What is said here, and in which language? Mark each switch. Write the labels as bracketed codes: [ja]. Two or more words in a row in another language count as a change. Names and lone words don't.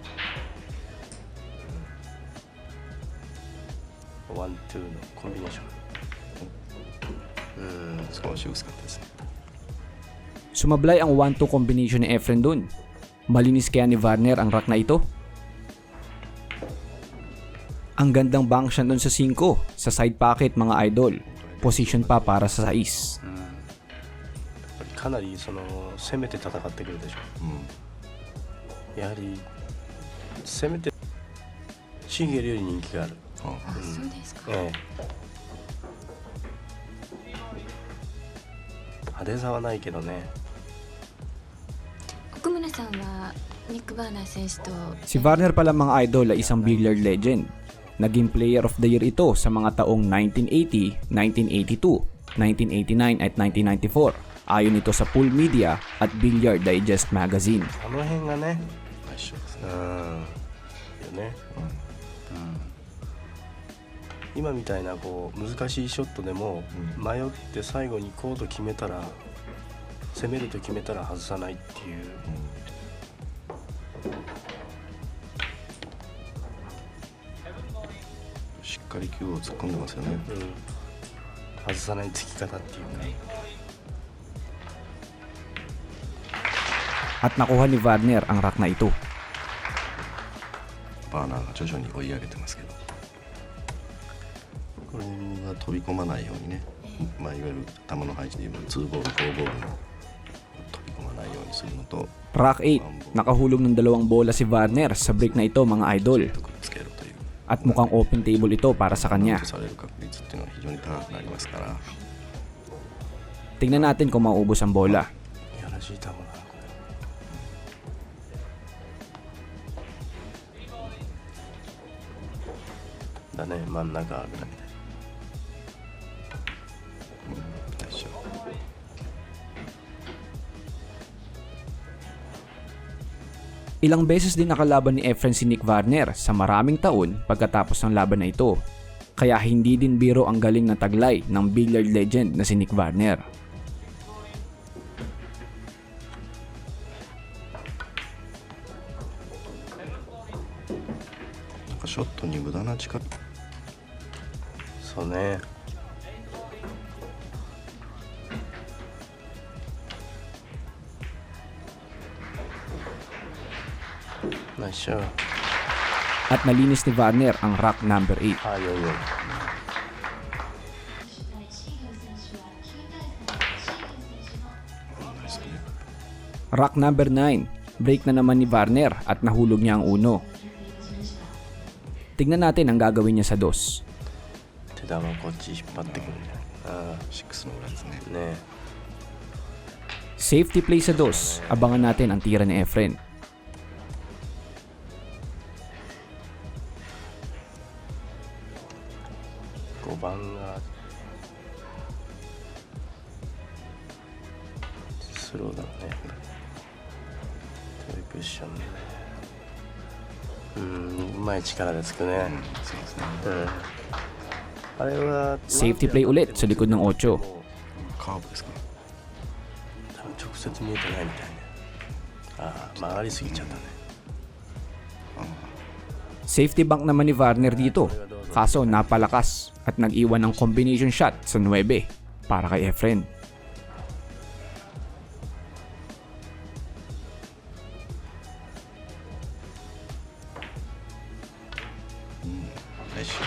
[ja] One, two のコンビネーション。少し薄かったですね。 [tl] Sumablay ang 1-2 combination ni Efren dun. Malinis kaya ni Varner ang rack na ito? Ang gandang bank siya dun sa 5, sa [en] side pocket [tl] mga idol. Position pa para sa 6. [ja] かなりその攻めて戦ってくるでしょ。やはり攻めてシンゲルより人気がある。あ、そうですか。ええ、派手さはないけどね。奥村さんはニック・バーナー選手と [tl] Si Varner pala mga idol ay isang [en] billiard legend. [tl] Naging [en] player of the year [tl] ito sa mga taong 1980, 1982, 1989 at 1994. Ayon ito sa Pool Media at Billiard Digest Magazine. [ja] あの辺がね、一緒ですね。よね。今みたいなこう難しいショットでも迷って最後にコード決めたら、攻めると決めたら外さないっていう。しっかり球を突っ込んでますよね。外さない突き方っていうか。 [tl] At nakuha ni Varner ang rack na ito. [ja] バーナーが徐々に追い上げてますけど、これは飛び込まないようにね、いわゆる球の配置でいう2ボール4ボールの飛び込まないようにするのと、 [tl] Rack 8, nakahulog ng 2 bola si Varner sa break na ito mga idol. [ja] くっつけるという、 [tl] At mukhang [en] open table [tl] ito para sa kanya. [ja] される確率っていうのは非常に高くなりますから、 [tl] Tingnan natin kung maubos ang bola. [ja] いやらしい球だなこれ。だね、真ん中ぐらいで。大丈夫。 [tl] Ilang beses din nakalaban ni Efren si Nick Varner sa maraming taon pagkatapos ng laban na ito. Kaya hindi din biro ang galing na taglay ng [en] billiard legend [tl] na si Nick Varner. [ja] なんかショットに無駄な力、そうね。ナイスショット。 [tl] At nalinis ni Varner ang [en] rack number [tl] 8. [ja] あ、よいよい。 [en] Rack number [tl] 9, break na naman ni Varner at nahulog niya ang uno. Tignan natin ang gagawin niya sa 2. [ja] 手玉こっち引っ張ってくるんじゃない。あ 6の裏ですね。あ、ね。 [en] Safety play [tl] sa 2, abangan natin ang tira ni Efren. [ja] 5 番がスローだね。トリプルションね。うまい力でつくね。そうですね。あれは [en] Safety play [tl] ulit sa likod ng 8. [ja] カーブですか。多分直接見えてないみたいね。ああ、曲がりすぎちゃったね。 [en] Safety bank [tl] naman ni Varner dito. Kaso napalakas at nag-iwan ng [en] combination shot [tl] sa 9 para kay Efren. Nice.